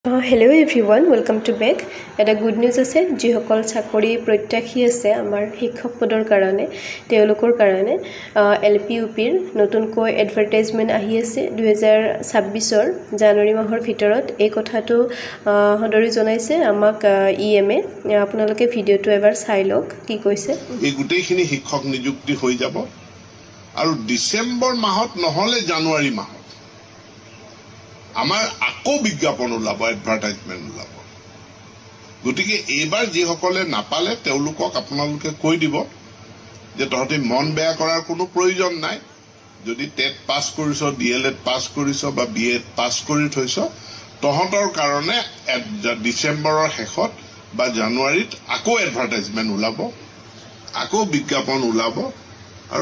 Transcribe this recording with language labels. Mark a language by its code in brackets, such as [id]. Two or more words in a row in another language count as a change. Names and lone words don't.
[en] Hello everyone, welcome to back. [as] Eta [en] good news [as] আছে যিসকল চাকৰি প্ৰত্যাশী আছে আমাৰ শিক্ষক পদৰ কাৰণে তেওঁলোকৰ কাৰণে LPUP ৰ নতুনকৈ advertisement আহি আছে 2026 ৰ January মাহৰ ভিতৰত এই কথাটো হদৰী জনাইছে আমাক EMA আপোনালোকে ভিডিঅ'টো এবাৰ চাই লওক কি কৈছে এই গোটেইখিনি শিক্ষক নিযুক্তি হৈ যাব আৰু December মাহত নহলে January মাহত আমাৰ আকো বিজ্ঞাপন ওলাব এডভাৰটাইজমেন্ট ওলাব গতিকে এবাৰ যি সকলে নাপালে তেওঁলোকক আপোনালোকে কৈ দিব যে তহঁতে মন বেয়া কৰাৰ কোনো প্ৰয়োজন নাই যদি টেট পাস কৰিছ ডিএলএড পাস কৰিছ বা বিএড পাস কৰি থৈছ তহঁতৰ কাৰণে ডিসেম্বৰৰ শেষত বা জানুৱাৰীত আকো এডভাৰটাইজমেন্ট ওলাব আকো বিজ্ঞাপন ওলাব আৰু